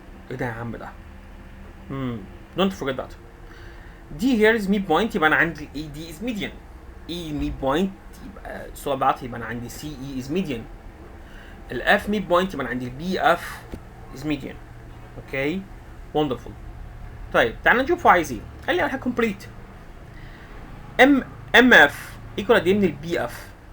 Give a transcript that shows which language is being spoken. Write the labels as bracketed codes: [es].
[ar] ايه ده يا عم ده؟ [en] don't forget that. دي here is midpoint يبقى انا عندي AD is median. E midpoint يبقى الصوره بتاعتي يبقى انا عندي CE is median. الF midpoint يبقى انا عندي BF is median. [ar] اوكي wonderful. طيب تعالى نشوف هو عايز ايه. قال لي اول حاجه complete ام اف ايكوال قد ايه من البي اف.